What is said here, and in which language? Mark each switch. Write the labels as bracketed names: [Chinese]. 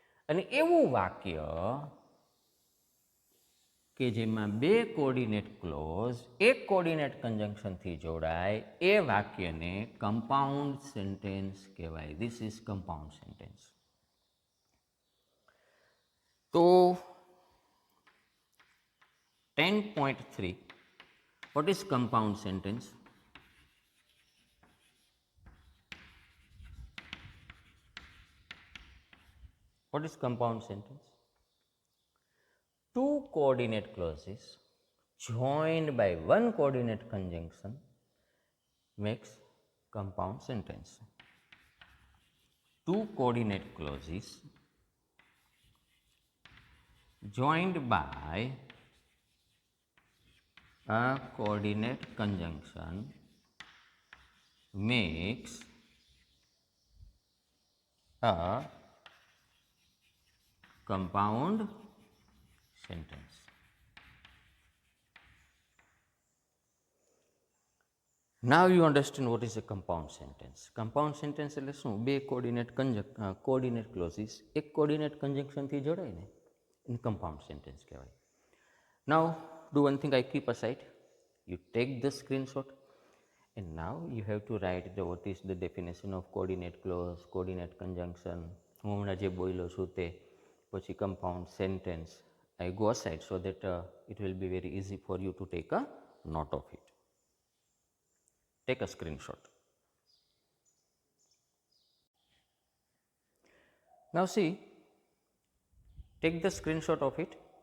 [Gujarati] અને એવું વાક્ય કે જેમાં બે કોઓર્ડિનેટ ક્લોઝ એક કોઓર્ડિનેટ કંજંક્શનથી જોડાય એ વાક્યને કમ્પાઉન્ડ સેન્ટેન્સ કહેવાય. [English] This is compound sentence. તો 10.3, what is compound sentence? What is compound sentence? Two coordinate clauses joined by one coordinate conjunction makes compound sentence. Two coordinate clauses joined by a coordinate conjunction makes a compound sentence. Now you understand what is a compound sentence. Compound sentence [Gujarati] એટલે શું? બે coordinate clauses એક coordinate કંજંક્શનથી જોડાય ને એને compound sentence કહેવાય. [English] Now do one thing, I keep aside, you take the screenshot and now you have to write what is the definition of coordinate clause, coordinate conjunction. [Gujarati] હું હમણાં જે બોલ્યો છું તે પછી compound sentence. [English] I go aside so that it will be very easy for you to take a note of it. Take a screenshot. Now see, take the screenshot of it.